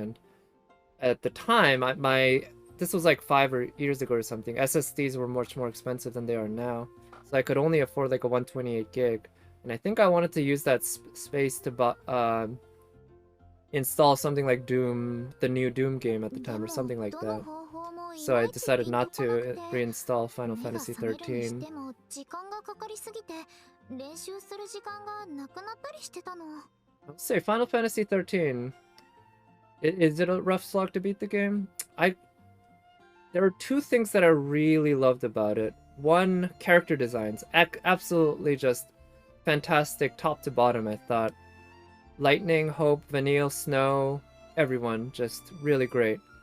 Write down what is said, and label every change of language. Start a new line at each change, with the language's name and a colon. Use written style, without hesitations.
English: And at the time, this was like 5 years ago or something, SSDs were much more expensive than they are now. So I could only afford like a 128 gig. And I think I wanted to use that space to install something like Doom, the new Doom game at the time, or something like that. So I decided not to reinstall Final Fantasy 13.
Japanese: 時間がかかりすぎて練習する時間がなくなったりしてたの。
English: I'll say Final Fantasy 13. Is it a rough slog to beat the game? There are two things that I really loved about it. One, character designs. Absolutely just fantastic top to bottom, I thought. Lightning, Hope, Vanille, Snow, everyone just really great.